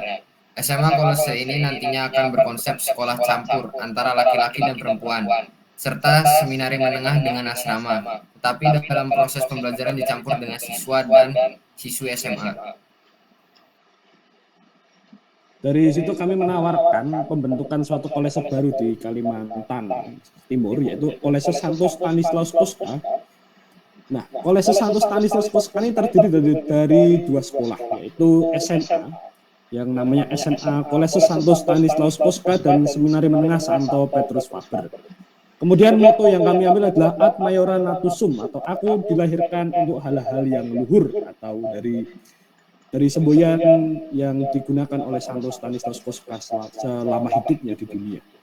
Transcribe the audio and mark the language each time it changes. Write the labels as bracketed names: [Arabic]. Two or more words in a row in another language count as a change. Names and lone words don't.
[Indonesian] SMA Kolese ini nantinya akan berkonsep sekolah campur antara laki-laki dan perempuan, serta seminari menengah dengan asrama. Tetapi dalam proses pembelajaran dicampur dengan siswa dan siswi SMA. Dari situ kami menawarkan pembentukan suatu kolese baru di Kalimantan Timur, yaitu Kolese Santo Stanislaus Kostka. Nah, Kolese Santo Stanislaus Kostka ini terdiri dari dua sekolah, yaitu SMA, yang namanya SMA Kolese Santo Stanislaus Kostka dan Seminari Menengah Santo Petrus Faber. Kemudian moto yang kami ambil adalah [Latin] Ad Maiora Natus Sum, [Indonesian] atau aku dilahirkan untuk hal-hal yang luhur, atau dari semboyan yang digunakan oleh Santo Stanislaus Kostka selama hidupnya di dunia.